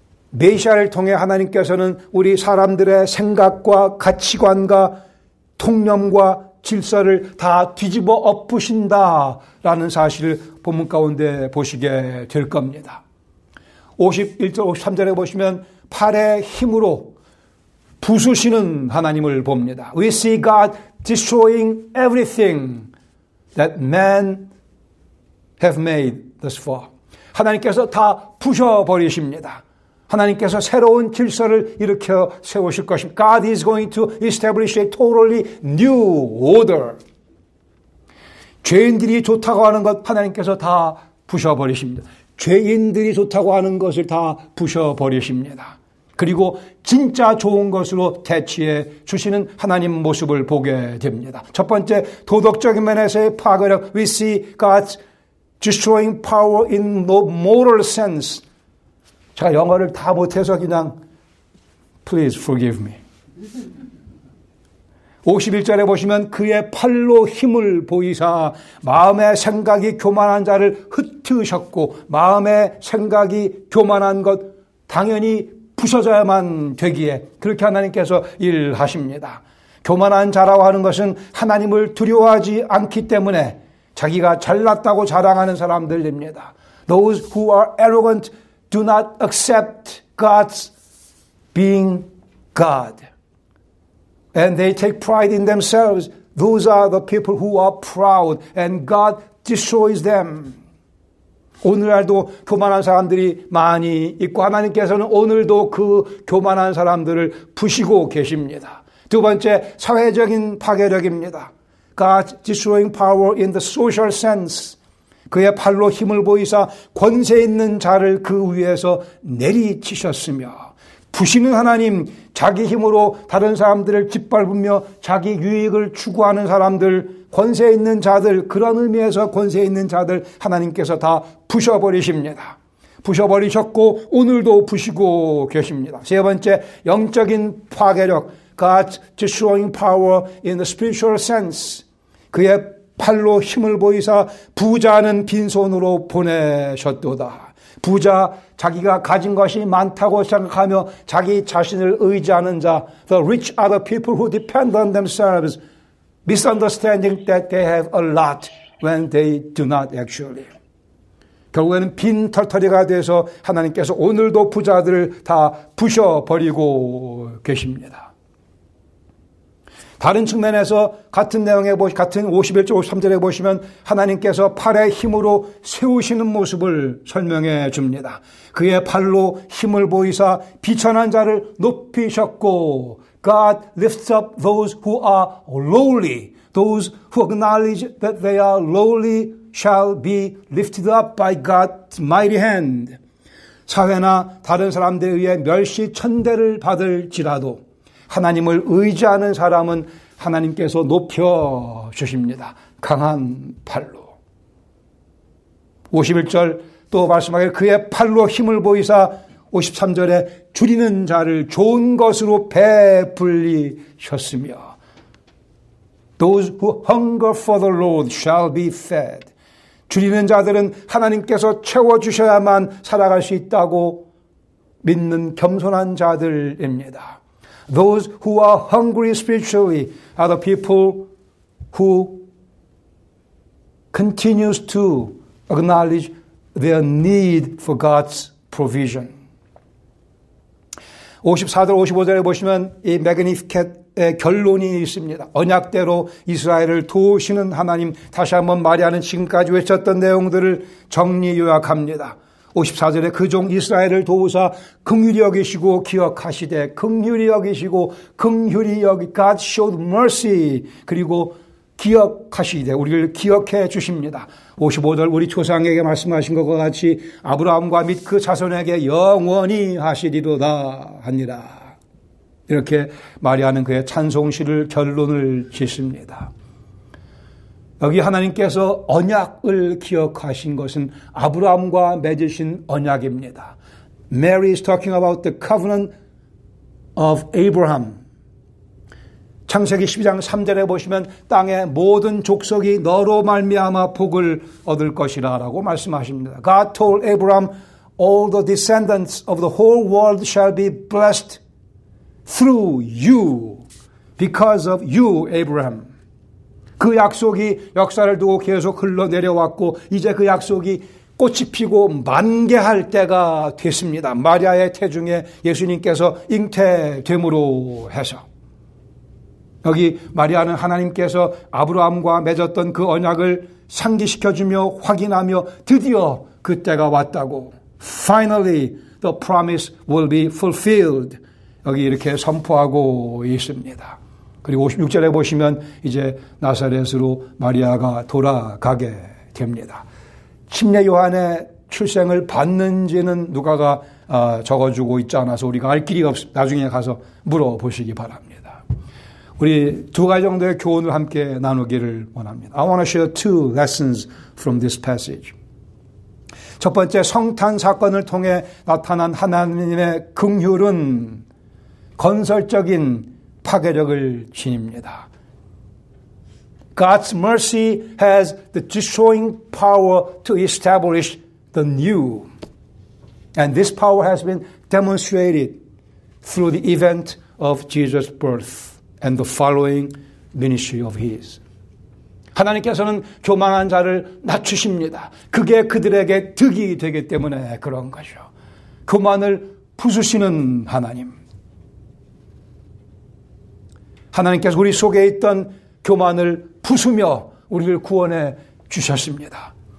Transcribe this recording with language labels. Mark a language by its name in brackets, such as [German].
[Korean] 메시아를 통해 하나님께서는 우리 사람들의 생각과 가치관과 통념과 질서를 다 뒤집어 엎으신다라는 사실을 본문 가운데 보시게 될 겁니다. 51절, 53절에 보시면 팔의 힘으로 부수시는 하나님을 봅니다. [English] We see God destroying everything that man have made thus far. [Korean] 하나님께서 다 부셔버리십니다. 하나님께서 새로운 질서를 일으켜 세우실 것입니다. [English] God is going to establish a totally new order. [Korean] 죄인들이 좋다고 하는 것 하나님께서 다 부셔버리십니다. 죄인들이 좋다고 하는 것을 다 부셔버리십니다. 그리고 진짜 좋은 것으로 대치해 주시는 하나님 모습을 보게 됩니다. 첫 번째, 도덕적인 면에서의 파괴력. [English] We see God's destroying power in the moral sense. [Korean] 제가 영어를 다 못해서 그냥 [English] Please forgive me. [Korean] 51절에 보시면 그의 팔로 힘을 보이사 마음의 생각이 교만한 자를 흩으셨고 마음의 생각이 교만한 것 당연히 부서져야만 되기에 그렇게 하나님께서 일하십니다. 교만한 자라고 하는 것은 하나님을 두려워하지 않기 때문에 자기가 잘났다고 자랑하는 사람들입니다. [English] Those who are arrogant do not accept God's being God. And they take pride in themselves. Those are the people who are proud and God destroys them. [Korean] 오늘날도 교만한 사람들이 많이 있고 하나님께서는 오늘도 그 교만한 사람들을 부시고 계십니다. 두 번째, 사회적인 파괴력입니다. [English] God's destroying power in the social sense. [Korean] 그의 팔로 힘을 보이사 권세 있는 자를 그 위에서 내리치셨으며 부시는 하나님, 자기 힘으로 다른 사람들을 짓밟으며 자기 유익을 추구하는 사람들, 권세 있는 자들, 그런 의미에서 권세 있는 자들 하나님께서 다 부셔버리십니다. 부셔버리셨고 오늘도 부시고 계십니다. 세 번째, 영적인 파괴력. [English] God's destroying power in the spiritual sense. [Korean] 그의 팔로 힘을 보이사 부자는 빈손으로 보내셨도다. 부자, 자기가 가진 것이 많다고 생각하며 자기 자신을 의지하는 자. [English] The rich are the people who depend on themselves, misunderstanding that they have a lot when they do not actually. [Korean] 결국에는 빈 털터리가 돼서 하나님께서 오늘도 부자들을 다 부셔버리고 계십니다. 다른 측면에서 같은 내용에 같은 51절 53절에 보시면 하나님께서 팔의 힘으로 세우시는 모습을 설명해 줍니다. 그의 팔로 힘을 보이사 비천한 자를 높이셨고 [English] God lifts up those who are lowly. Those who acknowledge that they are lowly shall be lifted up by God's mighty hand. [Korean] 사회나 다른 사람들에 의해 멸시 천대를 받을지라도 하나님을 의지하는 사람은 하나님께서 높여주십니다. 강한 팔로. 51절 또 말씀하기를 그의 팔로 힘을 보이사 53절에 줄이는 자를 좋은 것으로 배불리셨으며 [English] Those who hunger for the Lord shall be fed. [Korean] 줄이는 자들은 하나님께서 채워주셔야만 살아갈 수 있다고 믿는 겸손한 자들입니다. [English] Those who are hungry spiritually are the people who continues to acknowledge their need for God's provision. [Korean] 54절, 55절에 보시면 이 매그니피켓의 결론이 있습니다. 언약대로 이스라엘을 도우시는 하나님, 다시 한번 마리아는 지금까지 외쳤던 내용들을 정리 요약합니다. 54절에 그 종 이스라엘을 도우사 긍휼히 여기시고 기억하시되 긍휼히 여기시고 긍휼히 여기 [English] God showed mercy [Korean] 그리고 기억하시되 우리를 기억해 주십니다. 55절 우리 조상에게 말씀하신 것과 같이 아브라함과 및 그 자손에게 영원히 하시리로다 하니라. 이렇게 마리아는 그의 찬송시를 결론을 짓습니다. 여기 하나님께서 언약을 기억하신 것은 아브라함과 맺으신 언약입니다. [English] Mary is talking about the covenant of Abraham. [Korean] 창세기 12장 3절에 보시면 땅의 모든 족속이 너로 말미암아 복을 얻을 것이라 라고 말씀하십니다. [English] God told Abraham, all the descendants of the whole world shall be blessed through you, because of you, Abraham. [Korean] 그 약속이 역사를 두고 계속 흘러내려왔고 이제 그 약속이 꽃이 피고 만개할 때가 됐습니다. 마리아의 태중에 예수님께서 잉태됨으로 해서 여기 마리아는 하나님께서 아브라함과 맺었던 그 언약을 상기시켜주며 확인하며 드디어 그때가 왔다고 [English] Finally the promise will be fulfilled [Korean] 여기 이렇게 선포하고 있습니다. 그리고 56절에 보시면 이제 나사렛으로 마리아가 돌아가게 됩니다. 침례 요한의 출생을 봤는지는 누가가 적어주고 있지 않아서 우리가 알 길이 없습니다. 나중에 가서 물어보시기 바랍니다. 우리 두 가지 정도의 교훈을 함께 나누기를 원합니다. [English] I want to share two lessons from this passage. [Korean] 첫 번째, 성탄 사건을 통해 나타난 하나님의 긍휼은 건설적인 파괴력을 지닙니다. [English] God's mercy has the destroying power to establish the new. And this power has been demonstrated through the event of Jesus' birth and the following ministry of His. [Korean] 하나님께서는 교만한 자를 낮추십니다. 그게 그들에게 득이 되기 때문에 그런 거죠. 교만을 부수시는 하나님. 하나님께서 우리 속에 있던 교만을 부수며 우리를 구원해 주셨습니다.